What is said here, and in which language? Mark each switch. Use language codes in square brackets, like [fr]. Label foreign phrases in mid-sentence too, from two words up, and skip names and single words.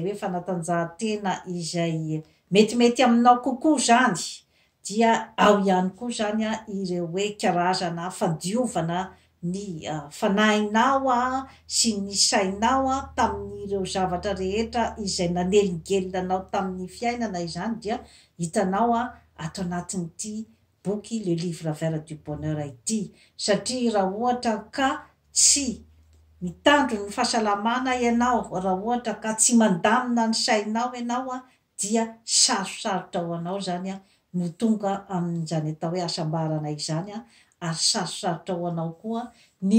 [mg] hoe fanatanjahantena izay metimety aminao kokoa zany dia ao ihany koa zany ireo hoe karazana fadiovana ny fanahinao sy ny sainao tamin'ireo zavatra rehetra izay nanelingelinanao tamin'ny fiainana izany dia hitanao ato anatin'ity boky le livre vert du bonheur ity satria raha ohatra ka tsy mitandro ny fahasalamana ianao raha ohatra ka tsy mandamina ny sainao ianao a dia sarosarotra ho anao zany a no tonga amin'izany atao hoe asambarana izany a ary sarosarotra ho anao koa ny